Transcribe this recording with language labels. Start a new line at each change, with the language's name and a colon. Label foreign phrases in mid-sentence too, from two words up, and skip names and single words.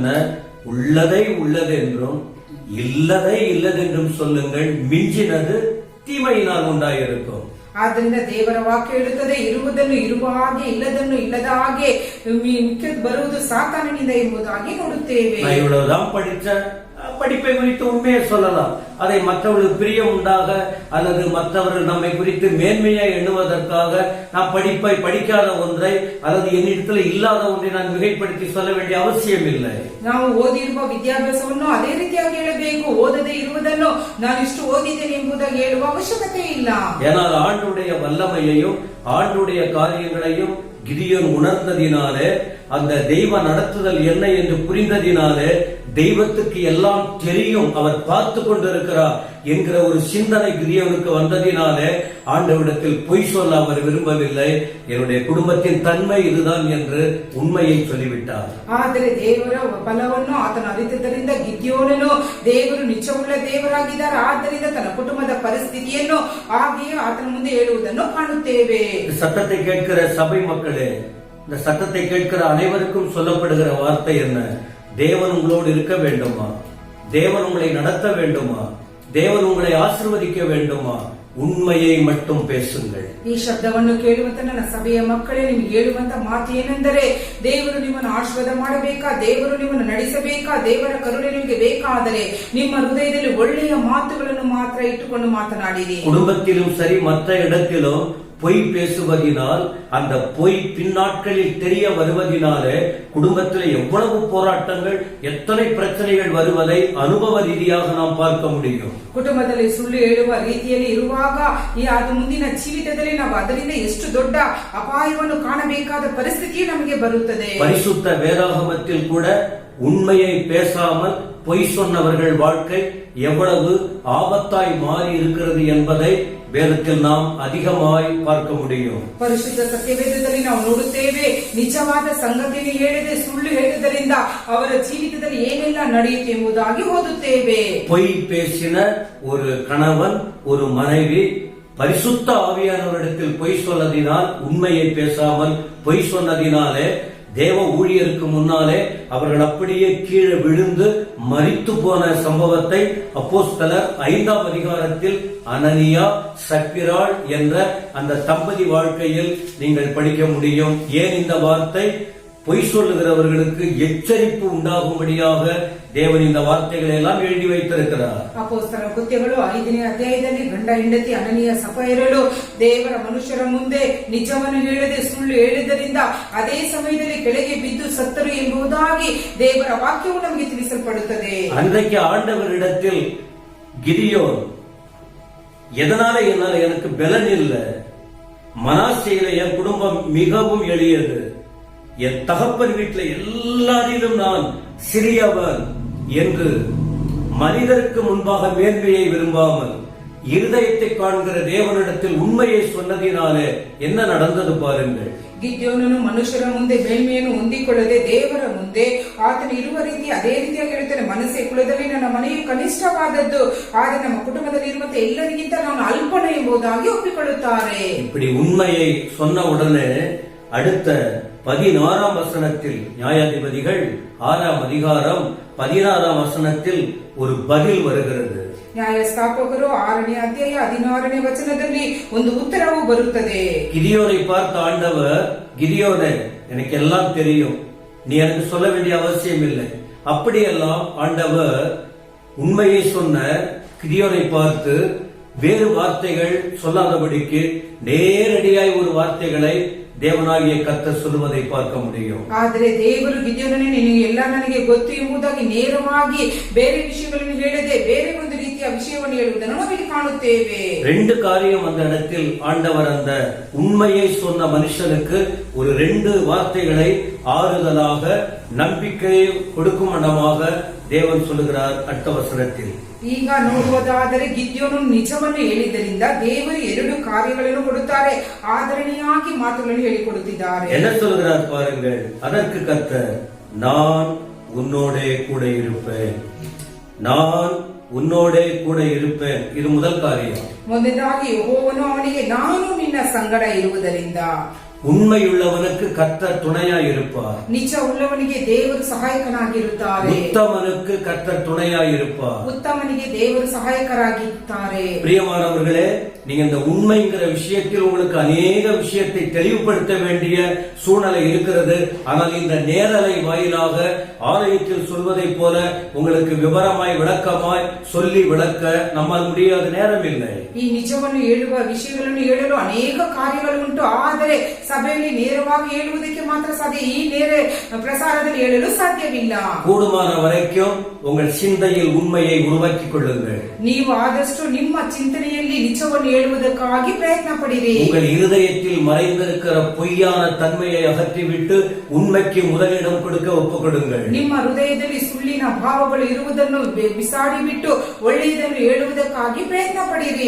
Tamil: உள்ளதை உள்ளது என்றும் இல்லதை இல்லதென்றும் சொல்லுங்கள், மிஞ்சினது தீமையினால் உண்டாயிருக்கும்.
Kannada: ಆದ್ದರಿಂದ ದೇವರ ವಾಕ್ಯ ಹೇಳುತ್ತದೆ, ಇರುವುದನ್ನು ಇರುವ ಹಾಗೆ, ಇಲ್ಲದನ್ನು ಇಲ್ಲದ ಹಾಗೆ ಬರುವುದು ಸಾತಾನನಿಂದ ಎಂಬುದಾಗಿ ನೋಡುತ್ತೇವೆ.
Tamil: இவ்வளவுதான் படிச்ச படிப்பை குறித்து உண்மையை சொல்லலாம், அதை மற்றவர்களுக்கு பிரியம் உண்டாக அல்லது மற்றவர்கள் நம்மை குறித்து மேன்மையை எண்ணுவதற்காக நான் படிப்பை படிக்காத ஒன்றை அல்லது என்னிடத்தில் இல்லாத ஒன்றை நான் மிகைப்படுத்தி சொல்ல வேண்டிய அவசியம் இல்லை.
Kannada: ನಾವು ಓದಿರುವ ವಿದ್ಯಾಭ್ಯಾಸವನ್ನು ಅದೇ ರೀತಿಯಾಗಿ ಹೇಳಬೇಕು, ಓದದೇ ಇರುವುದನ್ನು ನಾನು ಇಷ್ಟು ಓದಿದ್ದೇನೆ ಎಂಬುದಾಗಿ ಹೇಳುವ ಅವಶ್ಯಕತೆ ಇಲ್ಲ.
Tamil: ஏனால் ஆண்டுடைய வல்லமையையும் ஆண்டுடைய காரியங்களையும் கிதியோன் உணர்ந்ததினாலே, அந்த தெய்வ நடத்துதல் என்ன என்று புரிந்ததினாலே, தெய்வத்துக்கு எல்லாம் தெரியும், அவர் பார்த்து கொண்டிருக்கிறார் என்கிற ஒரு சிந்தனை கிதியோனுக்கு வந்ததினாலே ஆண்டவரிடத்தில் பொய் சொல்ல அவர் விரும்பவில்லை. என்னுடைய குடும்பத்தின் தன்மை இதுதான் என்று உண்மையை சொல்லிவிட்டார்.
Kannada: ಆದರೆ ದೇವರ ಫಲವನ್ನು ಆತನು ಅರಿತದ್ದರಿಂದ ಗಿದ್ಯೋನನು ದೇವರು ನಿಜವುಳ್ಳ ದೇವರಾಗಿದ್ದಾರೆ, ಆದ್ದರಿಂದ ತನ್ನ ಕುಟುಂಬದ ಪರಿಸ್ಥಿತಿಯನ್ನು ಹಾಗೆಯೇ ಆತನ ಮುಂದೆ ಹೇಳುವುದನ್ನು ಕಾಣುತ್ತೇವೆ.
Tamil: சத்தத்தை கேட்கிற சபை மக்களே, இந்த சத்தத்தை கேட்கிற அனைவருக்கும் சொல்லப்படுகிற வார்த்தை என்ன? தேவன் உங்களோடு இருக்க வேண்டுமா? தேவன் உங்களை நடத்த வேண்டுமா? தேவன் உங்களை ஆசீர்வதிக்க வேண்டுமா? உண்மையே மட்டும் பேசுங்கள்.
Kannada: ಈ ಶಬ್ದವನ್ನು ಕೇಳುವಂತ ನನ್ನ ಸಭೆಯ ಮಕ್ಕಳೇ, ನಿಮಗೆ ಹೇಳುವಂತ ಮಾತು ಏನೆಂದರೆ, ದೇವರು ನಿಮ್ಮನ್ನು ಆಶೀರ್ವಾದ ಮಾಡಬೇಕಾ, ದೇವರು ನಿಮ್ಮನ್ನು ನಡೆಸಬೇಕಾ, ದೇವರ ಕರುಣೆ ನಿಮಗೆ ಬೇಕಾದರೆ ನಿಮ್ಮ ಹೃದಯದಲ್ಲಿ ಒಳ್ಳೆಯ ಮಾತುಗಳನ್ನು ಮಾತ್ರ ಇಟ್ಟುಕೊಂಡು ಮಾತನಾಡಿರಿ.
Tamil: ಕುಟುಂಬத்திலும் சரி, மற்ற இடத்திலும் பொய் பேசுவதினால், அந்த பொய் பின்னாட்களில் தெரிய வருவதினாலே குடும்பத்தில் எவ்வளவு போராட்டங்கள், எத்தனை பிரச்சனைகள் வருவதை அனுபவ ரீதியாக நாம் பார்க்க முடியும்.
Kannada: ಕುಟುಂಬದಲ್ಲಿ ಸುಳ್ಳು ಹೇಳುವ ರೀತಿಯಲ್ಲಿ ಇರುವಾಗ ಅದು ಮುಂದಿನ ಜೀವಿತದಲ್ಲಿ ನಾವು ಅದರಿಂದ ಎಷ್ಟು ದೊಡ್ಡ ಅಪಾಯವನ್ನು ಕಾಣಬೇಕಾದ ಪರಿಸ್ಥಿತಿ ನಮಗೆ ಬರುತ್ತದೆ.
Tamil: பரிசுத்த வேதாகமத்தில் கூட உண்மையை பேசாமல் பொய் சொன்னவர்கள் வாழ்க்கை எவ்வளவு ஆபத்தாய் மாறி இருக்கிறது என்பதை வேதத்தில் நாம் அதிகமாய் பார்க்க முடியும்.
Kannada: ಪರಿಶುದ್ಧ ಸತ್ಯವೇದದಲ್ಲಿ ನಾವು ನೋಡುತ್ತೇವೆ, ನಿಜವಾದ ಸಂಗತಿಯನ್ನು ಹೇಳದೆ ಸುಳ್ಳು ಹೇಳುವುದರಿಂದ ಅವರ ಜೀವಿತದಲ್ಲಿ ಏನೆಲ್ಲ ನಡೆಯುತ್ತೆ ಎಂಬುದಾಗಿ ಓದುತ್ತೇವೆ.
Tamil: பொய் பேசின ஒரு கணவன், ஒரு மனைவி பரிசுத்த ஆவியானவரிடத்தில் பொய் சொன்னதினால், உண்மையை பேசாமல் பொய் சொன்னதினாலே தேவ ஊழியருக்கு முன்னாலே அவர்கள் அப்படியே கீழே விழுந்து மரித்து போன சம்பவத்தை அப்போஸ்தலர் 5ஆம் அதிகாரத்தில் அனனியா சப்பிராள் என்ற அந்த தம்பதி வாழ்க்கையில் நீங்கள் படிக்க முடியும். ஏன் இந்த வார்த்தை? பொய் சொல்லுகிறவர்களுக்கு எச்சரிப்பு உண்டாகும்படியாக தேவன் இந்த வார்த்தைகளை எல்லாம் எழுதி வைத்திருக்கிறார்.
Kannada: ಅಪೊಸ್ತಲರ ಕೃತ್ಯಗಳು 5ನೇ ಅಧ್ಯಾಯದಲ್ಲಿ ಗಂಡ ಹೆಂಡತಿ ಅನನೀಯ ಸಫೈರಳು ದೇವರ ಮನುಷ್ಯರ ಮುಂದೆ ನಿಜವನ್ನು ಹೇಳದೆ ಸುಳ್ಳು ಹೇಳಿದ್ದರಿಂದ ಅದೇ ಸಮಯದಲ್ಲಿ ಕೆಳಗೆ ಬಿದ್ದು ಸತ್ತರು ಎಂಬುದಾಗಿ ದೇವರ ವಾಕ್ಯವು ನಮಗೆ ತಿಳಿಸಲ್ಪಡುತ್ತದೆ.
Tamil: அன்றைக்கு ஆண்டவரிடத்தில் கிதியோன், எதனால என்னால எனக்கு பலன் இல்லை, மனாசேயில என் குடும்பம் மிகவும் எளியது, என் தகப்பன் வீட்டில் எல்லாரிலும் நான் சிறியவன் என்று மனிதருக்கு முன்பாக மேன்மையை விரும்பாமல் இருதயத்தை காண்கிற தேவனிடத்தில் உண்மையை சொன்னதினாலே என்ன நடந்தது பாருங்கள்.
Kannada: ಗಿದ್ಯೋನನು ಮನುಷ್ಯರ ಮುಂದೆ ಮೇಲ್ಮೆಯನ್ನು ಹೊಂದಿಕೊಳ್ಳದೆ ದೇವರ ಮುಂದೆ ಆತನು ಇರುವ ರೀತಿ ಅದೇ ರೀತಿಯಾಗಿ ಹೇಳ್ತಾನೆ, ಮನಸ್ಸೇ ಕುಲದಲ್ಲಿ ನನ್ನ ಮನೆಯು ಕನಿಷ್ಠವಾದದ್ದು, ಆದರೆ ನಮ್ಮ ಕುಟುಂಬದಲ್ಲಿ ಇರುವಂತೆ ಎಲ್ಲರಿಗಿಂತ ನಾನು ಅಲ್ಪನ ಎಂಬುದಾಗಿ ಒಪ್ಪಿಕೊಳ್ಳುತ್ತಾರೆ.
Tamil: இப்படி உண்மையை சொன்ன உடனே அடுத்த 16ஆம் வசனத்தில் நியாயாதிபதிகள் 6ஆம் அதிகாரம் 16ஆம் வசனத்தில் ஒரு பதில் வருகிறது.
Kannada: ನ್ಯಾಯಸ್ಥಾಪಕರು 6ನೇ ಅಧ್ಯಾಯ 16ನೇ ವಚನದಲ್ಲಿ ಒಂದು ಉತ್ತರವು ಬರುತ್ತದೆ.
Tamil: கிதியோனை பார்த்த ஆண்டவர், கிதியோனே எனக்கு எல்லாம் தெரியும், நீ எனக்கு சொல்ல வேண்டிய அவசியம் இல்லை. அப்படியெல்லாம் ஆண்டவர் உண்மையை சொன்ன கிதியோனை பார்த்து வேறு வார்த்தைகள் சொல்லாதபடிக்கு நேரடியாய் ஒரு வார்த்தைகளை தேவனாகிய கர்த்தர் சொல்லுவதை பார்க்க முடியும்.
Kannada: ಆದರೆ ದೇವರು ಗಿದ್ಯೋನನೇ ನಿನಗೆ ಎಲ್ಲ ನನಗೆ ಗೊತ್ತು ಎಂಬುದಾಗಿ ನೇರವಾಗಿ ಬೇರೆ ವಿಷಯಗಳನ್ನು ಹೇಳದೆ ಬೇರೆ ಒಂದು ರೀತಿಯ ವಿಷಯವನ್ನು ಹೇಳುವುದನ್ನು ನಾವಿಲ್ಲಿ ಕಾಣುತ್ತೇವೆ.
Tamil: ரெண்டு காரியம் அந்த இடத்தில் ஆண்டவர் அந்த உண்மையை சொன்ன மனுஷனுக்கு ஒரு 2 வார்த்தைகளை ஆறுதலாக நம்பிக்கையை கொடுக்கும் இடமாக தேவன் சொல்லுகிறார் அடுத்த வசனத்தில்.
Kannada: ಈಗ ನೋಡುವುದಾದರೆ ಗಿದ್ಯೋನು ನಿಜವನ್ನು ಹೇಳಿದ್ದರಿಂದ ದೇವರು 2 ಕಾರ್ಯಗಳನ್ನು ಕೊಡುತ್ತಾರೆ, ಆದರಣೀಯಾಗಿ ಮಾತುಗಳನ್ನು ಹೇಳಿಕೊಡುತ್ತಿದ್ದಾರೆ.
Tamil: என்ன சொல்கிறார் பாருங்கள். அதற்கு கர்த்தர், நான் உன்னோடே கூட இருப்பேன், நான் உன்னோடே கூட இருப்பேன். இது முதல் காரியம்.
Kannada: ಮೊದಲಾಗಿ ಯೆಹೋವನು ಅವನಿಗೆ ನಾನು ನಿನ್ನ ಸಂಗಡ ಇರುವುದರಿಂದ,
Tamil: உண்மையுள்ளவனுக்கு கர்த்தர் துணையா இருப்பார்.
Kannada: ನಿಜ ಉಳ್ಳವನಿಗೆ ದೇವರು ಸಹಾಯಕನಾಗಿರುತ್ತಾರೆ.
Tamil: உத்தமனுக்கு கர்த்தர் துணையா இருப்பார்.
Kannada: ಉತ್ತಮನಿಗೆ ದೇವರು ಸಹಾಯಕರಾಗಿರುತ್ತಾರೆ.
Tamil: பிரியமானவர்களே, நீங்க இந்த உண்மைங்கிற விஷயத்தில் உங்களுக்கு அநேக விஷயத்தை தெளிவுபடுத்த வேண்டிய சூழ்நிலை இருக்கிறது. ஆனால் இந்த நேரலை வாயிலாக ஆலயத்தில் சொல்வதை போல உங்களுக்கு விவரமாய் விளக்கமாய் சொல்லி விளக்க நம்மால் முடியாத நேரம் இல்லை.
Kannada: ಈ ನಿಜವನ್ನು ಹೇಳುವ ವಿಷಯಗಳನ್ನು ಹೇಳಲು ಅನೇಕ ಕಾರ್ಯಗಳು ಉಂಟು, ಆದರೆ ಸಭೆಯಲ್ಲಿ ನೇರವಾಗಿ ಹೇಳುವುದಕ್ಕೆ ಮಾತ್ರ ಸಾಧ್ಯ. ಈ ನೇರ ಪ್ರಸಾರದಲ್ಲಿ ಹೇಳಲು ಸಾಧ್ಯವಿಲ್ಲ.
Tamil: கூடுமான வரைக்கும் உங்கள் சிந்தையில் உண்மையை உருவாக்கிக் கொள்ளுங்கள்.
Kannada: ನೀವು ಆದಷ್ಟು ನಿಮ್ಮ ಚಿಂತನೆಯಲ್ಲಿ ನಿಜವನ್ನು ಹೇಳುವುದಕ್ಕಾಗಿ ಪ್ರಯತ್ನ ಪಡಿರಿ.
Tamil: உங்கள் இருதயத்தில் மறைந்திருக்கிற பொய்யான தன்மையை அகற்றிவிட்டு உண்மைக்கு முதலிடம் கொடுக்க ஒப்புக்கொடுங்கள்.
Kannada: ನಿಮ್ಮ ಹೃದಯದಲ್ಲಿ ಸುಳ್ಳಿನ ಭಾವಗಳು ಇರುವುದನ್ನು ಬಿಸಾಡಿಬಿಟ್ಟು ಒಳ್ಳೆಯದನ್ನು ಹೇಳುವುದಕ್ಕಾಗಿ ಪ್ರಯತ್ನ ಪಡಿರಿ.